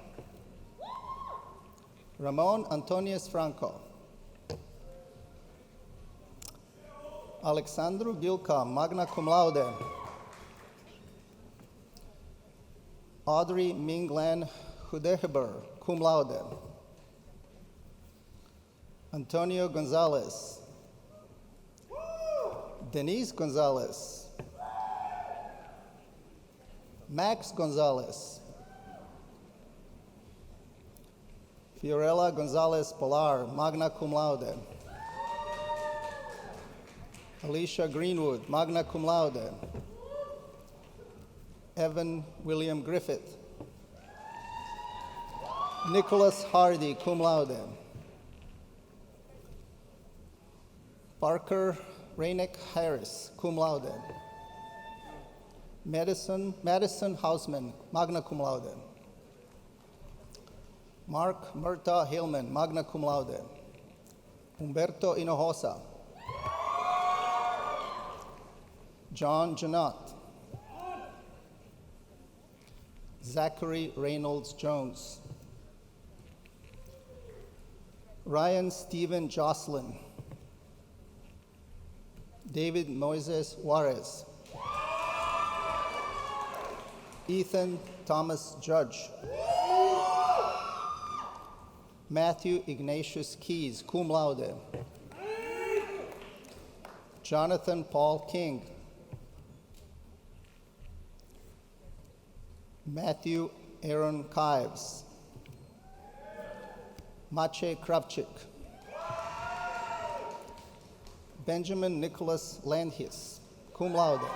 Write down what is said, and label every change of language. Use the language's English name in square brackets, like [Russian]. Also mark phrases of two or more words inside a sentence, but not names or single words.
[English] Ramon Antonius Franco. Alexandru Gilka, [Latin] magna cum laude. [English] Audrey Minglan Hudeheber, [Latin] cum laude. [English] Antonio Gonzalez. Denise Gonzalez. Max Gonzalez. Fiorella Gonzalez Pilar, [Latin] magna cum laude. [English] Alicia Greenwood, [Latin] magna cum laude. [English] Evan William Griffith. Nicholas Hardy, [Latin] cum laude. [English] Parker Rainick Harris, [Latin] cum laude. [English] Madison Hausman, [Latin] magna cum laude. [English] Mark Murta Hillman, [Latin] magna cum laude. [English] Humberto Hinojosa. John Janot. Zachary Reynolds Jones. Ryan Stephen Jocelyn. David Moises Juarez. Ethan Thomas Judge. Matthew Ignatius Keys, [Latin] cum laude. [English] Jonathan Paul King. Matthew Aaron Kives. Maciej Kravchik. Benjamin Nicholas Landhis, [Latin] cum laude.